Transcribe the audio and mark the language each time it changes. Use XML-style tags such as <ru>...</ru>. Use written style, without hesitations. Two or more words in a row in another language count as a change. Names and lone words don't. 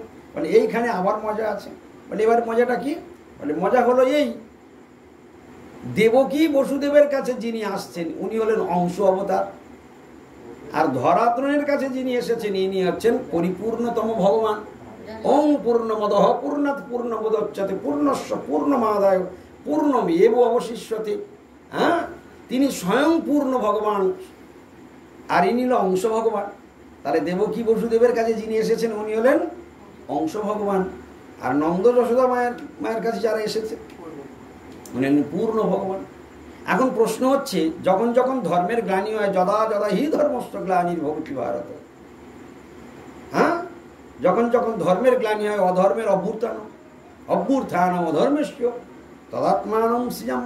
<bn>মানে এইখানে আবার মজা আছে। মানে এবার মজাটা কি? মানে মজা হলো এই, দেবকী বসুদেবের কাছে যিনি আসছেন উনি হলেন অংশ অবতার, আর ধরাতনের কাছে যিনি এসেছেন ইনি হচ্ছেন পরিপূর্ণতম ভগবান।</bn> <sa>ওং পূর্ণমদঃ পূর্ণাৎ পূর্ণমুদচ্যতে পূর্ণস্য পূর্ণমাদায় পূর্ণমেব অবশিষ্যতে।</sa> <bn>হ্যাঁ, তিনি স্বয়ং পূর্ণ ভগবান, আর ইনি হল অংশ ভগবান। তাহলে দেবকী বসুদেবের কাছে যিনি এসেছেন উনি হলেন অংশ ভগবান, আর নন্দ যশোদা মায়ের কাছে যারা এসেছে উনি হলেন পূর্ণ ভগবান। এখন প্রশ্ন হচ্ছে, যখন যখন ধর্মের গ্লানি হয়,</bn> <sa>যদা যদা হি ধর্মস্য গ্লানির্ভবতি ভারত,</sa> <bn>হ্যাঁ, যখন যখন ধর্মের গ্লানি হয়, অধর্মের</bn> <sa>অভ্যুত্থানম অধর্মেস্য তদাত্মানম সৃজাম্য।</sa>